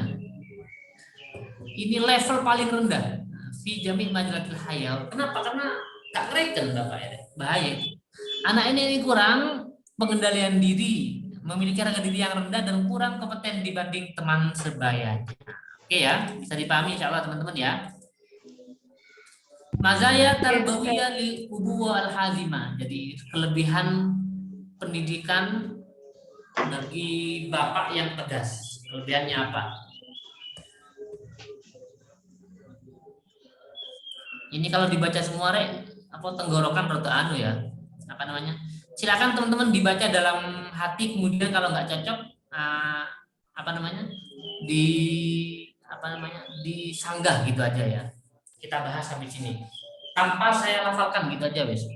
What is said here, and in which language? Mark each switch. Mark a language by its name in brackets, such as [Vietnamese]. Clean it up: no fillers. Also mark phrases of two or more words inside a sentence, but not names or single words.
[Indonesian] Ini level paling rendah [Arabic] في جميع مجالات الحياة. [Indonesian] Kenapa? Karena gak ngereken Bapak ya. Bahaya itu. Anak ini kurang pengendalian diri, memiliki harga diri yang rendah dan kurang kompeten dibanding teman sebayanya. Oke ya, bisa dipahami insyaallah teman-teman ya. [Arabic] مزايا تربوية للأبوة الحازمة. [Indonesian] Jadi kelebihan pendidikan bagi bapak yang tegas. Kelebihannya apa? Ini kalau dibaca semua apa tenggorokan rada anu ya. Apa namanya? Silakan teman-teman dibaca dalam hati, kemudian kalau nggak cocok apa namanya? Disanggah gitu aja ya. Kita bahas sampai sini. Tanpa saya lafalkan gitu aja wes.